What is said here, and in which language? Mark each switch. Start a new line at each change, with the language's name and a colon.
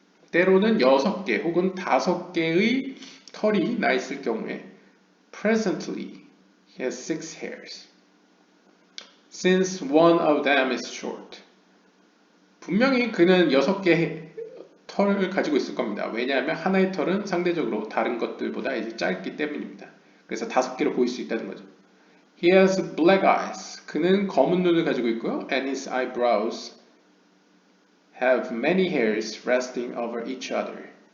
Korean: 때로는 6개 혹은 5개의 털이 나 있을 경우에
English: presently he has 6 hairs. Since one of them is short.
Korean: 분명히 그는 6개의 털을 가지고 있을 겁니다. 왜냐하면 하나의 털은 상대적으로 다른 것들보다 이제 짧기 때문입니다. 그래서 5개로 보일 수 있다는 거죠.
English: He has black eyes.
Korean: 그는 검은 눈을 가지고 있고요.
English: And his eyebrows have many hairs resting over each other.